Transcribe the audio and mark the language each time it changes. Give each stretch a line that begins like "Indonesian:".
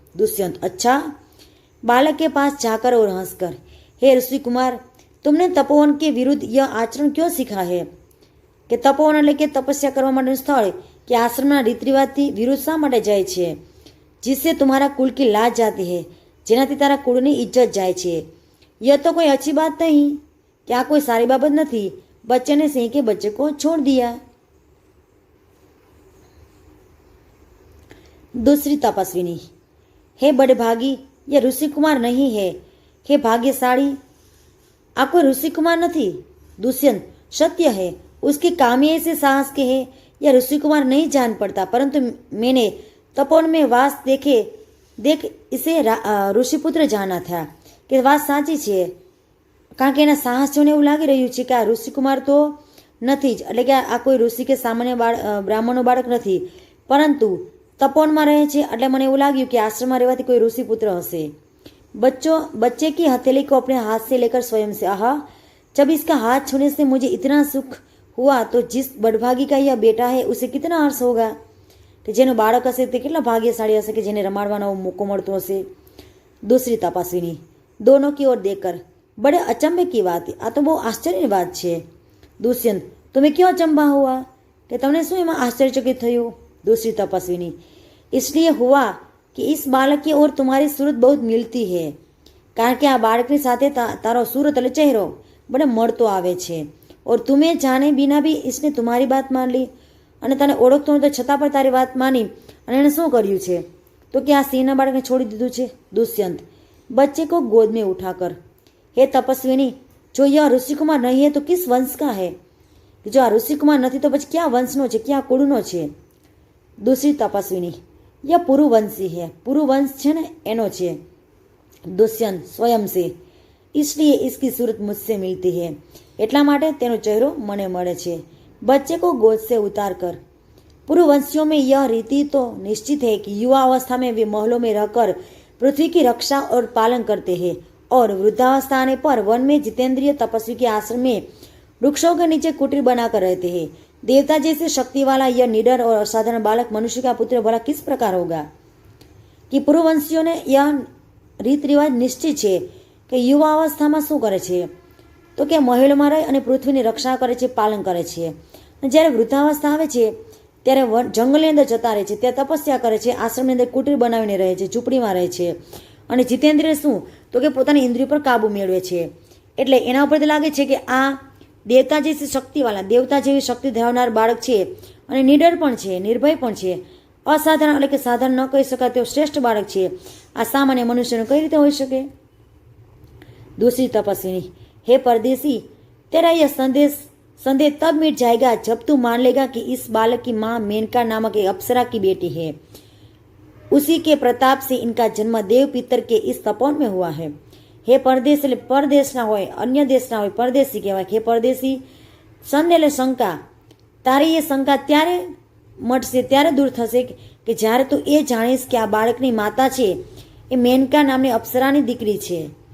Hindi: दुष्यंत, अच्छा. बालक के पास जाकर और हंसकर, हे ऋषि कुमार, तुमने तपोवन के विरुद्ध यह आचरण क्यों सीखा है.
Gujarati: કે તપોવન એટલે કે તપસ્યા કરવા માટેનું સ્થળ કે આશ્રમના રીત રિવાજથી વિરુદ્ધ શા માટે જાય છે.
Hindi: जिससे तुम्हारा कुल की लाज जाती है,
Gujarati: જેનાથી તારા કુળની ઇજ્જત જાય છે.
Hindi: यह तो कोई अच्छी बात नहीं,
Gujarati: કે આ કોઈ સારી બાબત નથી.
Hindi: बच्चे ने सिंह के बच्चे को छोड़ दिया. दूसरी तपस्विनी, हे बड़े भागी, यह ऋषि कुमार नहीं है. हे भाग्यशाली, आ कोई ऋषि कुमार नहीं. दुष्यंत, सत्य है, उसके काम ही ऐसे साहस के है. यह ऋषि कुमार नहीं जान पड़ता, परंतु मैंने तपोवन में वास देख इसे ઋષિપુત્ર જાના થયા.
Gujarati: કે વાત સાચી છે, કારણ કે એના સાહસ જોઈને એવું લાગી રહ્યું છે કે આ ઋષિકુમાર તો નથી જ, એટલે કે આ કોઈ ઋષિ કે સામાન્ય બ્રાહ્મણનો બાળક નથી, પરંતુ તપોવનમાં રહે છે. એટલે મને એવું લાગ્યું કે આશ્રમમાં રહેવાથી કોઈ ઋષિપુત્ર હશે.
Hindi: बच्चे की हथेली को अपने हाथ से लेकर स्वयं से, आहा, जब इसका हाथ छूने से मुझे इतना सुख हुआ तो जिस बड़भागी का यह बेटा है उसे कितना हर्ष होगा.
Gujarati: કે જેનું બાળક હશે તે કેટલા ભાગ્યશાળી હશે કે જેને રમાડવાનો મોકો મળતો હશે.
Hindi: दूसरी तपस्विनी, दोनों की ओर देखकर, बड़े अचंभे की बात,
Gujarati: આ તો બહુ આશ્ચર્યની વાત છે.
Hindi: दुष्यंत, तुम्हें क्यों अचंभा हुआ,
Gujarati: કે તમને શું એમાં આશ્ચર્યચकित થયું.
Hindi: दूसरी तपस्विनी, इसलिए हुआ कि इस बालक की ओर तुम्हारी सूरत बहुत मिलती है.
Gujarati: કારણ કે આ બાળકની સાથે તારો सूरत એટલે ચહેરો બડે મળતો આવે છે.
Hindi: और तुम्हें जाने बिना भी इसने तुम्हारी बात मान ली.
Gujarati: અને તને ઓળખતો નતો છતાં પણ તારી વાત માની અને એણે શું કર્યું છે, તો કે આ સિંહના બાળકને છોડી દીધું છે.
Hindi: दुष्यंत, बच्चे को गोद में उठाकर, हे तपस्विनी, जो यह ऋषि कुमार नहीं है तो किस वंश का है.
Gujarati: જો આ ઋષિ કુમાર નથી તો પછી ક્યાં વંશનો છે, ક્યાં કુળનો છે.
Hindi: दूसरी तपस्विनी, यह पुरुवंशी है, पुरुवंश છે ને એનો છે. दुष्यंत, स्वयं से, इसलिए इसकी सूरत मुझसे मिलती है,
Gujarati: એટલા માટે તેનો ચહેરો મને મળે છે.
Hindi: बच्चे को गोद से उतार कर, पुरुवंशियों में यह रीति तो निश्चित है कि युवा अवस्था में वे महलों में रहकर पृथ्वी की रक्षा और पालन करते हैं और वृद्धावस्था आने पर वन में जितेंद्रिय तपस्वी के आश्रम में वृक्षों के नीचे कुटीर बनाकर रहते हैं. देवता जैसे शक्ति वाला यह निडर और असाधारण बालक मनुष्य का पुत्र भला किस प्रकार होगा. कि पुरुवंशियों ने यह
Gujarati: રીત રિવાજ નિશ્ચિત છે કે યુવા અવસ્થામાં શું કરે છે, તો કે મહેલમાં રહી અને પૃથ્વીની રક્ષા કરે છે, પાલન કરે છે. અને જ્યારે વૃદ્ધાવસ્થા આવે છે ત્યારે જંગલની અંદર જતા રહે છે, ત્યાં તપસ્યા કરે છે, આશ્રમની અંદર કુટીર બનાવીને રહે છે, ઝૂંપડીમાં રહે છે અને જીતેન્દ્રિય શું? તો કે પોતાની ઇન્દ્રિયો પર કાબુ મેળવે છે. એટલે એના ઉપરથી લાગે છે કે આ દેવતા જે શક્તિવાળા, દેવતા જેવી શક્તિ ધરાવનાર બાળક છે અને નિડર પણ છે, નિર્ભય પણ છે, અસાધારણ એટલે કે સાધારણ ન કહી શકાય તેવું શ્રેષ્ઠ બાળક છે. આ સામાન્ય મનુષ્યનું કઈ રીતે હોઈ શકે?
Hindi: दूसरी तपस्विनी, हे परदेसी, तेरा यह संदेह तब मिट जाएगा जब तू मान लेगा कि इस बालक की माँ मेनका नामक एक अप्सरा की बेटी है. उसी के प्रताप से इनका जन्म देव पितर के इस तपोवन में हुआ है.
Gujarati: हे परदेश એટલે પરદેશ ના હોય, અન્ય દેશ ના હોય, પરદેશી કહેવાય. હે પરદેશી, સંદેહ એટલે શંકા, તારી એ શંકા ત્યારે મટશે, ત્યારે દૂર થશે કે જ્યારે તું એ જાણીશ કે આ બાળકની માતા છે એ મેનકા નામની અપ્સરાની દીકરી છે.